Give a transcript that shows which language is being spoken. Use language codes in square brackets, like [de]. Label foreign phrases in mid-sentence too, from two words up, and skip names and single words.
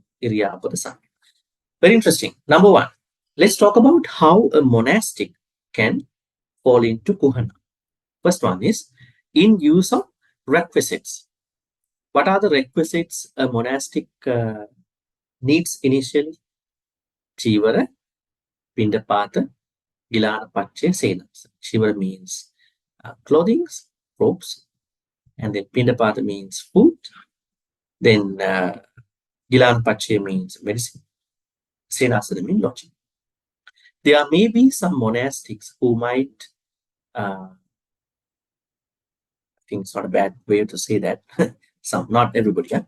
[en] Iryapada. Very interesting. Number 1, let's talk about how a monastic can fall into kuhana. First one is in use of requisites. What are the requisites a monastic needs initially? [pi] Chivara, pindapata, gilana pache, senas. [en] Chivara means clothing, robes, and then pindapata means food. Then [pi] gilana pache [en] means medicine. Senasana means lodging. There may be some monastics who might, I think it's not a bad way to say that, some, not everybody, yeah?